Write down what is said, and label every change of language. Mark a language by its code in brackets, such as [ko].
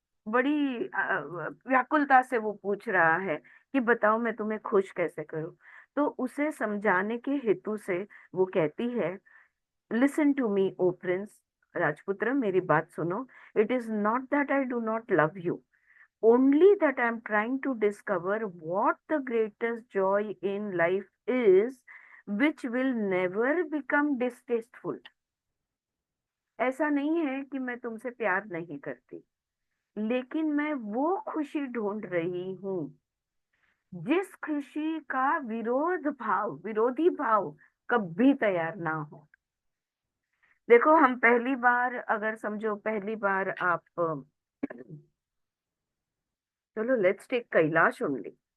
[hi] बड़ी व्याकुलता से वो पूछ रहा है कि बताओ मैं तुम्हें खुश कैसे करूं। तो उसे समझाने के हेतु से वो कहती है, [en] listen to me O prince, [hi] राजपुत्र मेरी बात सुनो। [en] It is not that I do not love you, only that I'm trying to discover what the greatest joy in life is, which will never become distasteful. [hi] ऐसा नहीं है कि मैं तुमसे प्यार नहीं करती, लेकिन मैं वो खुशी ढूंढ रही हूँ जिस खुशी का विरोधी भाव कभी तैयार ना हो। देखो, हम पहली बार, अगर समझो पहली बार आप चलो [en] Let's take Kailash only.